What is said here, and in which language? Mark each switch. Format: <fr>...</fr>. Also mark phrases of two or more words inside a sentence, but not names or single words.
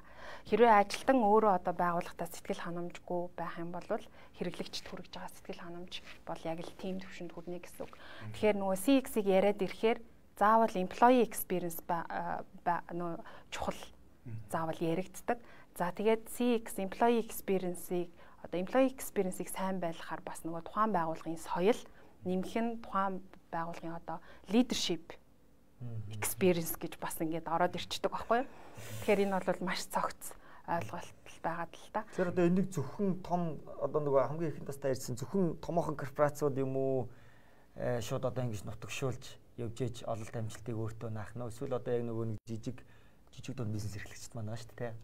<mn>Хэрвээ ажилтан өөрөө одоо байгууллагатаа сэтгэл ханамжгүй байх юм бол хэрэглэгчд хүрэж байгаа сэтгэл ханамж бол яг л team төвшөнд хүрнэ гэсэн үг. Тэгэхээр нөгөө CX-ийг яриад ирэхээр заавал</mn> <en>employee experience</en> <mn>нөгөө чухал заавал яригддаг. За тэгээд</mn> <en>CX employee experience-</en> <mn>ийг одоо</mn> <en>employee experience-</en> <mn>ийг сайн байлгахаар бас нөгөө тухайн байгууллагын соёл нэмэх нь тухайн байгууллагын одоо</mn> <en>leadership experience</en> <mn>гэж бас ингээд ороод ирчдэг байхгүй юу. Тэгэхээр энэ бол маш цогц ойлголт байгаад л та. Тэгэхээр одоо энийг зөвхөн том одоо нөгөө хамгийн ихэнд тастаа ярьсан зөвхөн томоохон корпорациуд юм уу шууд одоо ингэж нутагшуулж явж ээж ололт амжилтыг өөртөө наах нь эсвэл одоо яг нөгөө нэг жижиг дунд бизнес эрхлэгчд маань байгаа шүү дээ.</mn>